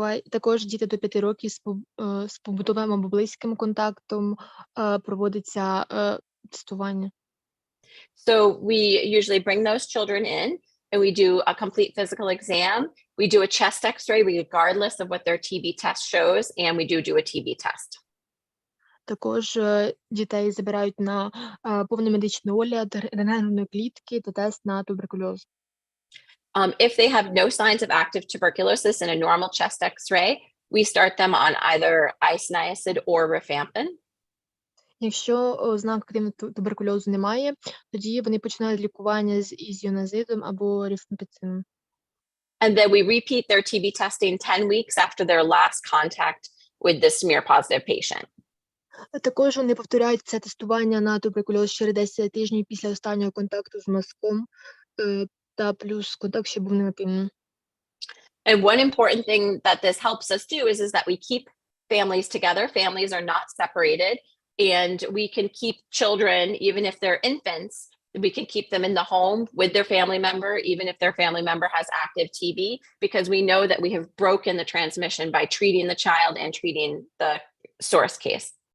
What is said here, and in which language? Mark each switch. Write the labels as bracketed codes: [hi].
[uk] Також діти до 5 років з побутовим або близьким контактом проводиться тестування. [en] So we usually bring those children in and we do a complete physical exam. We do a chest x-ray regardless of what their TB test shows, and we do a TB test. [uk] Також дітей забирають на повний медичний огляд, рентгенової клітки та тест на туберкульоз. [en] If they have no signs of active tuberculosis in a normal chest x-ray, we start them on either isoniazid or rifampin. [uk] Якщо ознак активного туберкульозу немає, тоді вони починають лікування з ізоназидом або рифампіцином. [en] And then we repeat their TB testing 10 weeks after their last contact with the smear-positive patient. [uk] Також вони повторяють це тестування на туберкульоз через 10 тижнів після останнього контакту з мазком та плюс контакт ще був негативним. [en] And one important thing that this helps us do is that we keep families together. Families are not separated, and we can keep children, even if they're infants, we can keep them in the home with their family member, even if their family member has active TB, because we know that we have broken the transmission by treating the child and treating the source case.